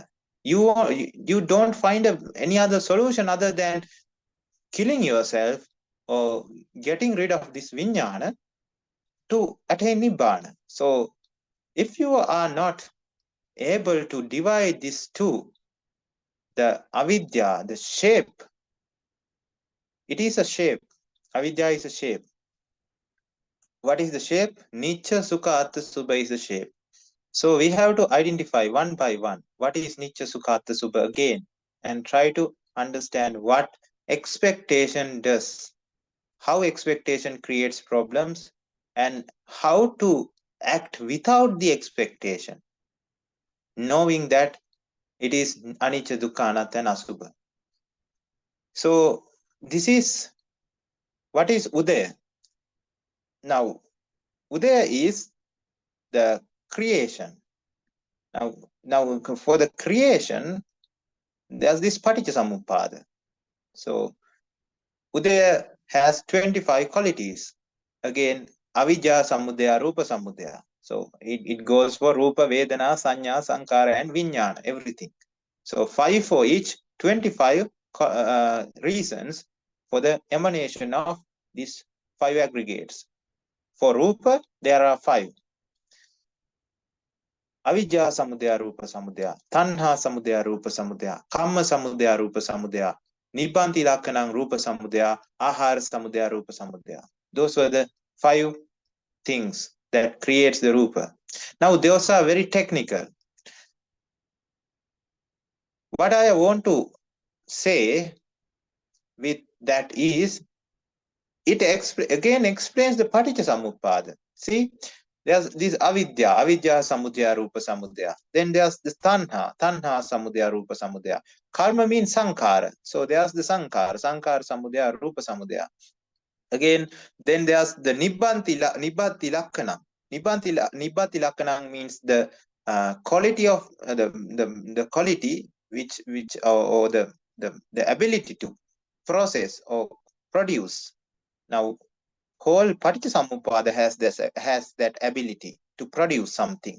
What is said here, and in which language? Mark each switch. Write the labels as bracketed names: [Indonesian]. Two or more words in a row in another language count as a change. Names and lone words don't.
[English] You don't find any other solution other than killing yourself or getting rid of this viññāna to attain nibbana. So if you are not able to divide these two, the avidya, the shape, it is a shape. Avidya is a shape. What is the shape? [Pali] Nicca, sukha, atta, subha [English] is the shape. So we have to identify one by one what is [Pali] Nicca, sukha, atta, subha [English] again, and try to understand what expectation does, how expectation creates problems, and how to act without the expectation, knowing that it is [Pali] anicca, dukkha, anatta, [English] and asubha. So this is what is Udaya. Now, Udaya is the creation. Now for the creation, there's this [Pali] Paṭicca Samuppāda. [English] So Udaya has 25 qualities. Again, [Pali] avijja samudaya, rupa samudaya. [English] So it goes for [Pali] rupa, vedana, sanya, sankhara, [English] and viññāna, everything. So 5 for each, 25 reasons for the emanation of these 5 aggregates. For rupa, there are 5. [Pali] Avijja samudaya, rupa samudaya, tanha samudaya, rupa samudaya, kamma samudaya, rupa samudaya, nibbanti lakkanam, rupa samudaya, ahara samudaya, rupa samudaya. [English] Those were the 5 things that creates the rupa. Now those are very technical. What I want to say with that is, it again explains the [Pali] Paṭicca Samuppāda. [English] See, there's this [Pali] avidya samudaya, rupa samudaya. [English] Then there's the [Pali] tanha samudaya, rupa samudaya. [English] Karma means sankhara. So there's the [Pali] sankhara samudaya, rupa samudaya. [English] Again, then there's the [Pali] nibbanti lakkanam. Nibbanti lakkanam [English] means the quality of the quality which or the ability to process or produce. Now, whole [Pali] Paṭicca Samuppāda [English] has that ability to produce something.